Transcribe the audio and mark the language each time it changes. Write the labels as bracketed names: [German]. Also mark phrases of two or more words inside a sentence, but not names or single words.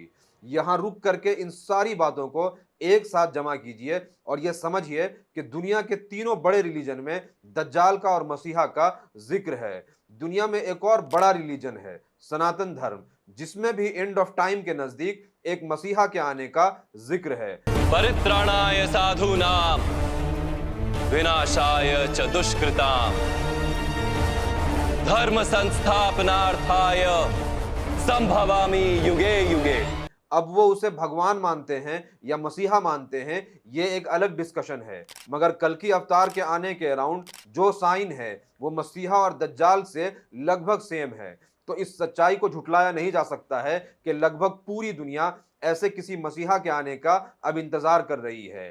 [Urdu] یہاں رک کر کے ان ساری باتوں کو ایک ساتھ جمع کیجئے اور یہ سمجھیے کہ دنیا کے تینوں بڑے ریلیجن میں دجال کا اور مسیحا کا ذکر ہے۔ دنیا میں ایک اور بڑا ریلیجن ہے، سناتن دھرم، جس میں بھی [English] end of time [Urdu] کے نزدیک ایک مسیحا کے آنے کا ذکر ہے۔ [Sanskrit] परित्राणाय साधूनां विनाशाय च दुष्कृतां धर्म संस्थापनार्थाय संभवामि युगे युगे। [Urdu] اب وہ اسے بھگوان مانتے ہیں یا مسیحا مانتے ہیں، یہ ایک الگ ڈسکشن ہے، مگر کل کی اوتار کے آنے کے اراؤنڈ جو سائن ہے وہ مسیحا اور دجال سے لگ بھگ سیم ہے۔ تو اس سچائی کو جھٹلایا نہیں جا سکتا ہے کہ لگ بھگ پوری دنیا ایسے کسی مسیحا کے آنے کا اب انتظار کر رہی ہے۔